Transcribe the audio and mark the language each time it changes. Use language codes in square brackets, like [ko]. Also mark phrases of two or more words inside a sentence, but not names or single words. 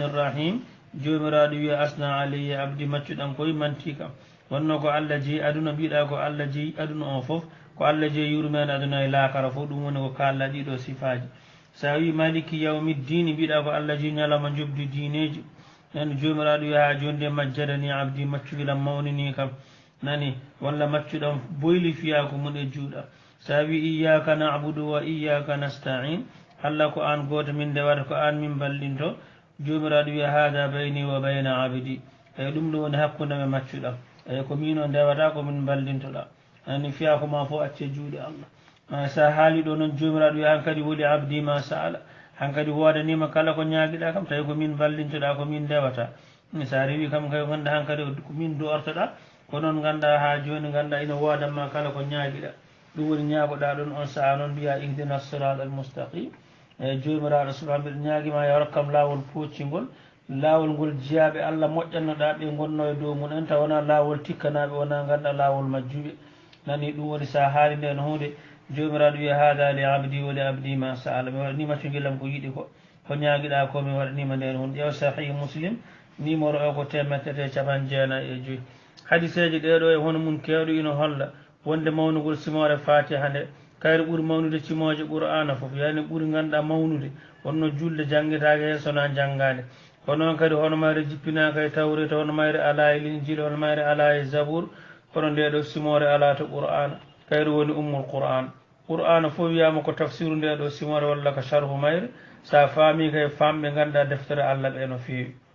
[ff] rrahim jomiraɗo wi [ar] أثنى علي عبدي [ff] maccuɗam koye manti kam wonno ko Allah jeeyi aduna mbiɗa ko Allah jeeyi aduna o foof ko Allah jeeyi yurmene aduna e laakara fof ɗum woni ko kalla ɗiɗo sifaji sa wi [ar] مالك يوم الدين [ff] mbiɗa ko Allah jeeyi ñalawma jobdi diineji nani jomiraɗo wi ha jonde [ar] مجدني عبدي [ff] maccugilam mawnini kam nani walla maccuɗam boyli fiya ko mun e juuɗa sa wi [ar] إياك نعبد وإياك نستعين [ff] Allah ko an goto min ndewata ko an min ballinto jomiraɗo wi [ar] هذا بيني وبين عبدي [ff] eyi ɗum ɗo woni hakkude me maccuɗam eyi ko min o ndewata ko min ballintoɗa ani fiya ko ma fof acce juuɗe Allah sa haali ɗo noon jomiraɗo wi hankadi woli [ar] عبدي ما سأل [ff] hankadi wodanima kala ko ñaaguiɗa kam tawi ko min ballintoɗa ko min ndewata sa rewi kam kay ganda hankadi ko min dortoɗa ko noon ganda ha joni ganda ina wodanma kala ko ñaaguiɗa ɗum woni ñaagoɗa ɗon on saaha noon mbiya [ar] اهدنا الصراط المستقيم [ff] eyi jomiraɗo subhana mbiɗa ñaaguima yo rokkam lawol poccingol lawol ngol jiyaɓe Allah moƴƴannoɗa ɓe gonno e dow mumen taw wona lawol tikkanaɓe wona ganduɗa lawol majjuɓe nani ɗum woni sa haali nden hunde jomiraɗo wiya [ar] هذا لعبدي ولعبدي ما سأل [ff] mi waɗanima cungilam ko yiɗi ko ñaaguiɗa ko mi waɗanima nden hunde ƴeew sahih muslim numéro o ko 395 hadiseji ɗeɗo e hono mum kewɗo ina holla wonde mawnugol simore fatiha nde kayre ɓuuri mawnude cimoje qur'ana foof yani ɓuuri ganduɗa mawnude wonno julde jangguetake he sona janggade ko noon kadi hono mayre jippinaka e tawreta hono mayre ala e linjil hono mayre ala e zabour kono ndeɗo simore ala to qur'ana kayre woni ummul qur'ana fof wiyama ko tafsiru ndeɗo simore walla ko sharhu mayre sa faami kay famɓe ganduɗa deftere Allah ɓe no fewi